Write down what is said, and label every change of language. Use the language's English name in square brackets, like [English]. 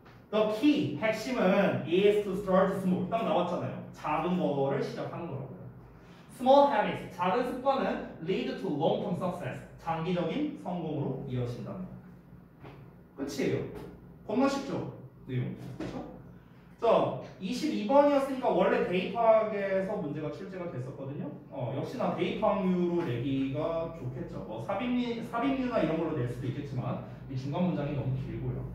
[English] The key, [Korean] 핵심은 [English] is to start small. [Korean] 딱 나왔잖아요. 작은 거를 시작하는 거라고요. [English] Small habits, [Korean] 작은 습관은 [English] lead to long-term success. [Korean] 장기적인 성공으로 이어진답니다. 끝이에요. 겁나 쉽죠? 내용. 그렇죠? 자, 22번이었으니까 원래 대입학에서 문제가 출제가 됐었거든요. 역시나 대입 확률로 내기가 좋겠죠. 뭐 삽입류나 이런 걸로 낼 수도 있겠지만 이 중간 문장이 너무 길고요.